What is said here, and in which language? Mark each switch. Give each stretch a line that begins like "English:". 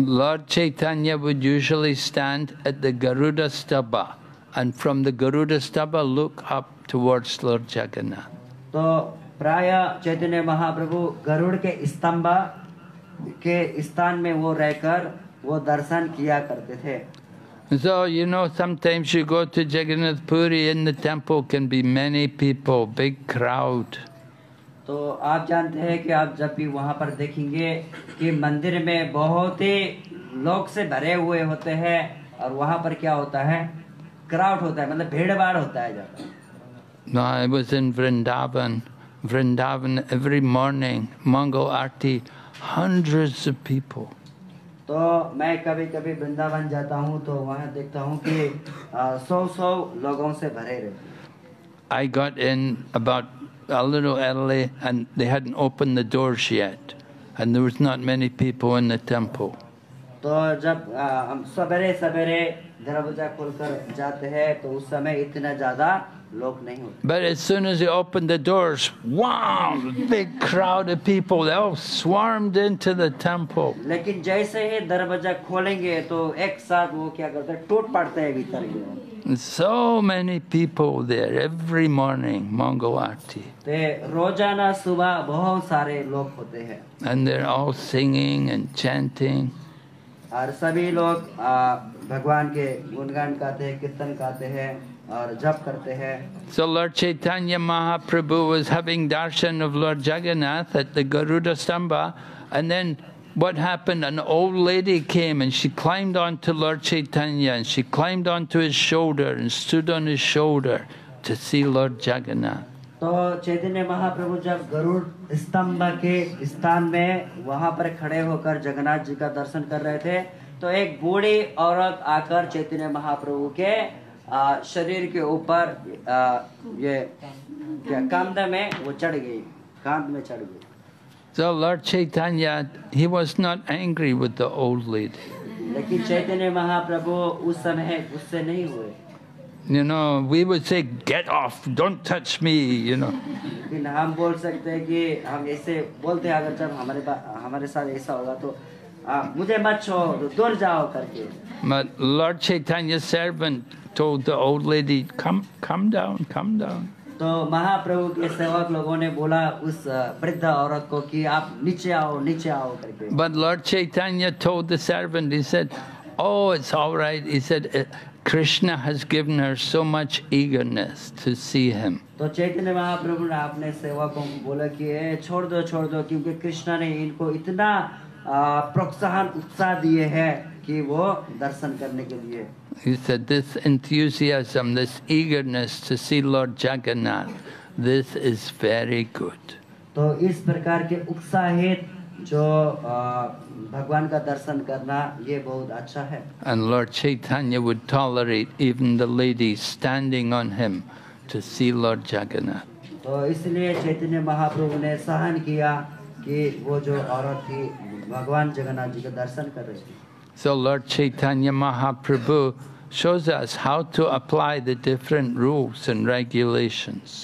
English: Lord Chaitanya would usually stand at the Garuda Stubba, and from the Garuda Stubba look up towards Lord Jagannath.
Hindi: तो प्राय चैतन्य महाप्रभु गरुड़ के स्तंभ के स्थान में वो रहकर वो दर्शन किया करते थे.
English: So, you know, sometimes you go to Jagannath Puri, in the temple can be many people, big crowd.
Hindi: तो आप जानते हैं कि आप जब भी वहाँ पर देखेंगे कि मंदिर में बहुत ही लोग से भरे हुए होते हैं और वहाँ पर क्या होता है, क्राउड होता है, मतलब भीड़ भाड़ होता है ज़्यादा.
English: No, I was in Vrindavan. Vrindavan, every morning, Mangal Aarti, hundreds of people.
Hindi: तो मैं कभी कभी वृंदावन जाता हूँ तो वहाँ देखता हूँ कि 100 लोगों से भरे रहते.
English: I got in about a little early, and they hadn't opened the doors yet, and there was not many people in the temple.
Hindi: तो जब हम सवेरे सवेरे दरवाजा खोलकर जाते हैं तो उस समय इतना ज़्यादा लोग नहीं होते.
English: But as soon as they opened the doors, wow, big crowd of people, they all swarmed into the temple.
Hindi: लेकिन जैसे ही दरवाजा खोलेंगे तो एक साथ वो क्या करते हैं, टूट पड़ते हैं भीतर के.
English: So many people there every morning, Mangal Aarti.
Hindi: तो रोजाना सुबह बहुत सारे लोग होते हैं.
English: And they're all singing and chanting.
Hindi: और सभी लोग भगवान के गुणगान गाते हैं, कीर्तन गाते हैं और जप करते हैं.
English: So Lord Chaitanya Mahaprabhu was having darshan of Lord Jagannath at the Garuda Stamba, and then what happened? An old lady came and she climbed onto Lord Chaitanya, and she climbed onto his shoulder and stood on his shoulder to see Lord Jagannath.
Hindi: तो चैतन्य महाप्रभु जब गरुड़ स्तंभ के स्थान में वहाँ पर खड़े होकर जगन्नाथ जी का दर्शन कर रहे थे तो एक बूढ़ी औरत आकर चैतन्य महाप्रभु के शरीर के ऊपर ये क्या कांध में वो चढ़ गई, कांध में चढ़ गई.
English: So Lord Chaitanya, he was not angry with the old lady.
Hindi: लेकिन चैतन्य महाप्रभु उस समय गुस्से नहीं हुए.
English: You know, we would say, "Get off! Don't touch me!" You know.
Hindi: लेकिन हम बोल सकते हैं कि हम ऐसे बोलते हैं अगर जब हमारे साथ ऐसा होगा तो मुझे मत छो, दूर जाओ करके.
English: But Lord Chaitanya's servant told the old lady, "Come down, come down."
Hindi: तो महाप्रभु के सेवक लोगों ने बोला उस वृद्ध औरत को कि आप नीचे आओ करके.
English: But Lord Chaitanya told the servant, he said, "Oh, it's all right." He said, "Krishna has given her so much eagerness to see him."
Hindi: तो चैतन्य महाप्रभु ने अपने सेवकों को बोला कि छोड़ दो क्योंकि कृष्णा ने इनको इतना प्रोत्साहन उत्साह दिए हैं कि वो दर्शन करने के लिए.
English: He said, "This enthusiasm, this eagerness to see Lord Jagannath, this is very good."
Hindi: तो इस प्रकार के उत्साहित जो भगवान का दर्शन करना ये बहुत अच्छा है.
English: And Lord Chaitanya would tolerate even the ladies standing on him to see Lord Jagannath.
Hindi: तो इसलिए चैतन्य महाप्रभु ने सहन किया कि वो जो औरत थी भगवान जगन्नाथ जी का दर्शन कर रही थी.
English: So Lord Chaitanya Mahaprabhu shows us how to apply the different rules and regulations.